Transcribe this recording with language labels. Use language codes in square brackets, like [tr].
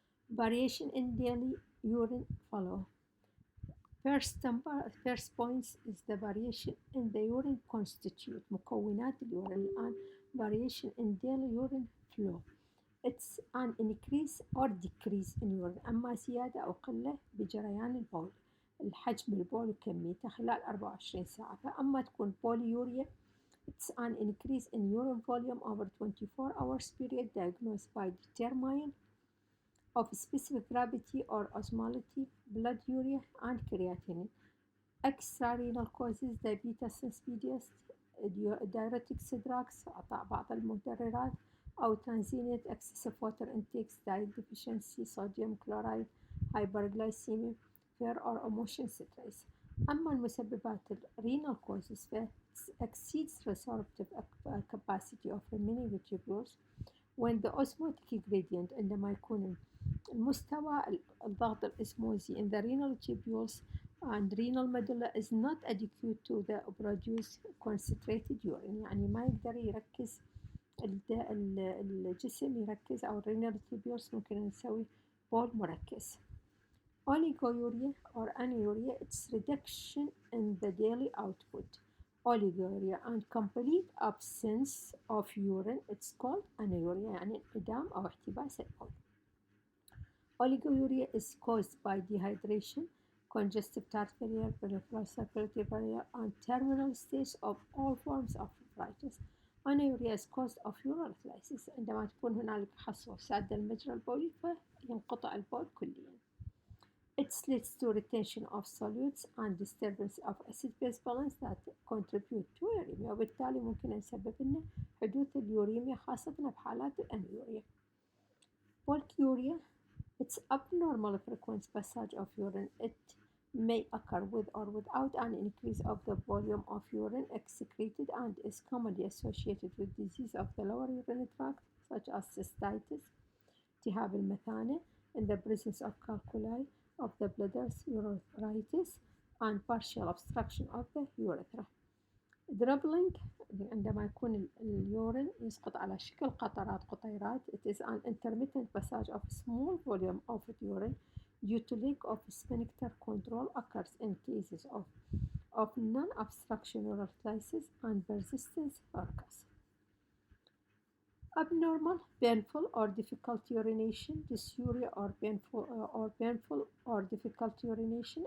[en] Variation in daily urine follow. First points is the variation in the urine constitute [ar] مكونات اليورين الآن [en] variation in daily urine flow. It's an increase or decrease in urine. [ar] أما زيادة أو قلة بجريان البول، الحجم البول وكميته خلال 24 ساعة. فأما تكون بوليوريا, [en] it's an increase in urine volume over 24 hours period diagnosed by determining of specific gravity or osmolality, blood urea, and creatinine. Extrarenal causes diabetes insipidus, diuretics drugs, [ar] بعض المدررات, أو [en] transient excessive water intakes, diet deficiency, sodium chloride, hyperglycemia, fear or emotion stress. [ar] أما المسببات [en] renal causes exceeds resorptive capacity of remaining tubules when the osmotic gradient [ar] عندما يكون المستوى الضغط الاسموزي [en] in the renal tubules and renal medulla is not adequate to the produce concentrated urine. [ar] يعني ما يقدر يركز الجسم يركز أو [en] renal tubules [ar] ممكن نسوي بول مركز. [en] Oliguria or anuria, it's reduction in the daily output. Oliguria and complete absence of urine, it's called anuria, [ar] يعني انعدام أو احتباس البول. [en] Oliguria is caused by dehydration, congestive heart failure, peripheral circulatory failure, and terminal stage of all forms of nephritis. Anuria is caused of urolithiasis. [ar] عندما تكون هنالك حصوة سادة المجرى البولي فينقطع البول كليا. [en] It leads to retention of solutes and disturbance of acid-base balance that contribute to uremia [ar] وبالتالي ممكن نسبب لنا حدوث اليوريميا خاصة بحالات الأنيوريا. [en] Polyuria, it's abnormal frequent passage of urine. It may occur with or without an increase of the volume of urine excreted and is commonly associated with disease of the lower urinary tract such as cystitis, [ar] التهاب المثانة, [en] in the presence of calculi of the bladders, urethritis, and partial obstruction of the urethra. [ar] Dribbling, عندما يكون اليورين يسقط على شكل قطيرات. [en] It is an intermittent passage of small volume of urine due to lack of sphincter control occurs in cases of non-obstruction urolithiasis and persistent urachus. Abnormal, painful or difficult urination, dysuria or painful or difficult urination.